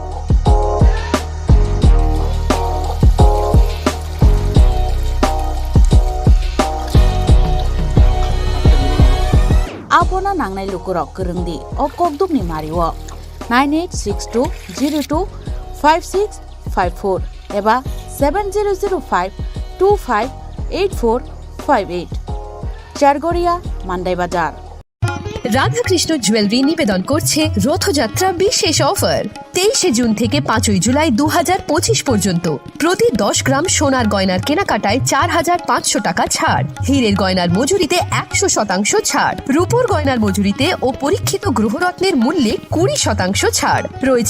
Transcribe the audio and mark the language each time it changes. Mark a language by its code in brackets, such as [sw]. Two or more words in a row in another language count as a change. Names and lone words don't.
[trp] Apona nangnai lukurok kerengdi o kokdumni mariwo 9862025654 eba 7005258458 চারগড়িয়া মান্দাই বাজার। [bn] রাধাকৃষ্ণ জুয়েলারি নিবেদন করছে রথযাত্রা বিশেষ অফার 23শে জুন থেকে 5ই জুলাই 2025 পর্যন্ত। প্রতি 10 গ্রাম সোনার গয়নার কেনাকাটায় 4500 টাকা ছাড়, হীরের গয়নার মজুরিতে 100% ছাড়, রূপোর গয়নার মজুরিতে ও পরীক্ষিত গ্রহরত্নের মূল্যে 20% ছাড় রয়েছে।